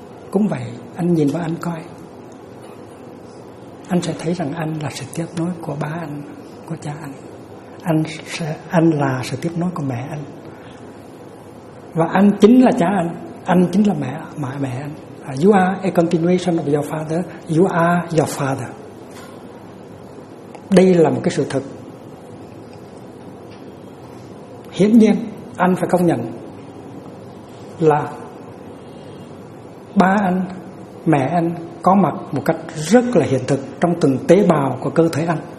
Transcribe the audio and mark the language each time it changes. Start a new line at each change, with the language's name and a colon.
Vietnamese: Cũng vậy, anh nhìn vào anh coi, anh sẽ thấy rằng anh là sự tiếp nối của ba anh, của cha anh. Anh là sự tiếp nối của mẹ anh. Và anh chính là cha anh chính là mẹ anh.
English: You are a continuation of your father. You are your father.
Vietnamese: Đây là một cái sự thật hiển nhiên, anh phải công nhận là ba anh, mẹ anh có mặt một cách rất là hiện thực trong từng tế bào của cơ thể anh.